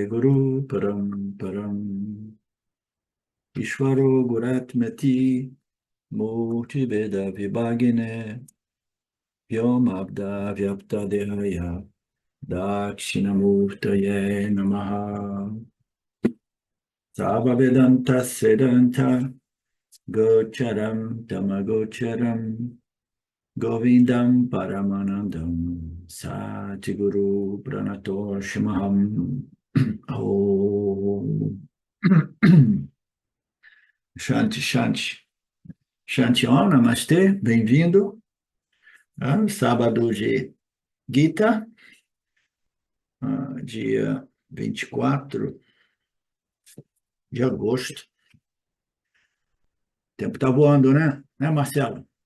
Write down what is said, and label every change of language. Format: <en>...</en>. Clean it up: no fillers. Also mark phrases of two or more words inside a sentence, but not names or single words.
<sa>Guru Paramparam Ishvaro Guratmati Murtibeda Vibhagine Vyomabda Vyapta Dehaya Dakshinamurtaye Namaha Sava Vedanta Sedanta Gocharam Tamagocharam Govindam Paramanandam Satiguru Pranatoshimaham Om Shanti Shanti Shanti Om Namastê, bem-vindo.</sa> <pt>Sábado de Gita, dia 24 de agosto. O tempo está voando, né? Né, Marcelo?</pt>